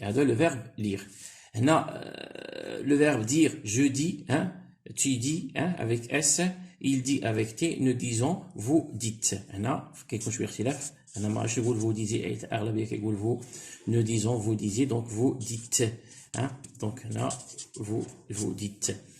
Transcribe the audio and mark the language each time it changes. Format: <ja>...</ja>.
<fr>هذا le verbe lire. هنا le verbe dire, je dis, tu dis, avec S, il dit avec T, nous disons, vous dites.</fr> <ar>هنا كيكون شويه اختلاف، أنا ما عرفتش نقول vous disiez، الأغلبية كيقول vous،</ar> <fr>nous disons, vous disiez, donc vous dites. Donc هنا vous dites.</fr>